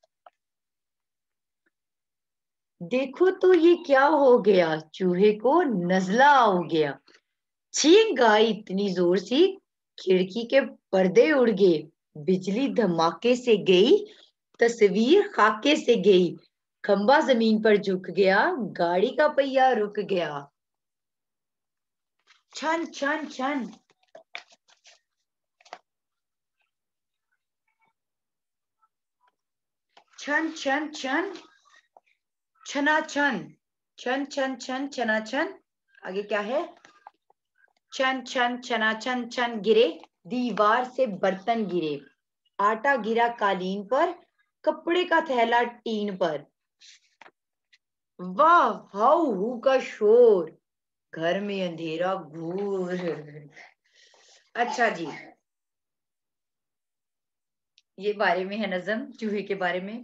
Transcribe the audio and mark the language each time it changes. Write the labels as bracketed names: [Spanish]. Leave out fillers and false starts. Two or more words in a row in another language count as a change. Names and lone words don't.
[Hindi] देखो तो ये क्या हो गया, चूहे को नजला हो गया। छींक आई इतनी जोर से, खिड़की के पर्दे उड़ गए, बिजली धमाके से गई, तस्वीर खाके से गई, खंबा जमीन पर झुक गया, गाड़ी का पहिया रुक गया। छन छन छन। छन छन छन। छना छन। छन छन छन छना छन, आगे क्या है? छन छन छना छन छन गिरे, दीवार से बर्तन गिरे, आटा गिरा कालीन पर, कपड़े का थैला टीन पर। वाह, हाउ हू का शोर, घर में अंधेरा घूर। अच्छा जी, ये बारे में है नज्म चूहे के बारे में।